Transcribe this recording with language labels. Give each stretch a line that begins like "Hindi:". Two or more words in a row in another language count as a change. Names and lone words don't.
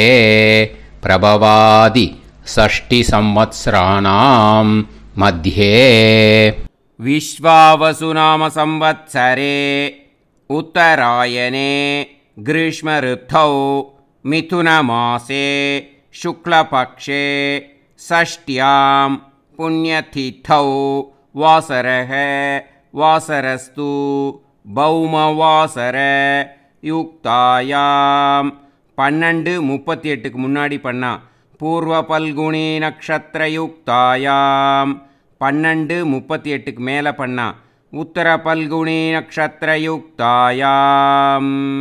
Sanskrit: प्रभवादि षष्टिसंवत्सराणां मध्ये विश्वावसुनाम संवत्सरे उत्तरायणे ग्रीष्मऋतौ मिथुनमासे शुक्लपक्षे षष्ट्यां पुण्यतिथौ वासरः वासरस्तु भौमवासर युक्तायाम्
Tamil: 12:38க்கு முன்னாடி பண்ணா
Sanskrit: पूर्व फल्गुनी नक्षत्र युक्तायाम्
Tamil: 12:38க்கு மேலே பண்ணா
Sanskrit: उत्तर फल्गुनी नक्षत्र युक्तायाम्.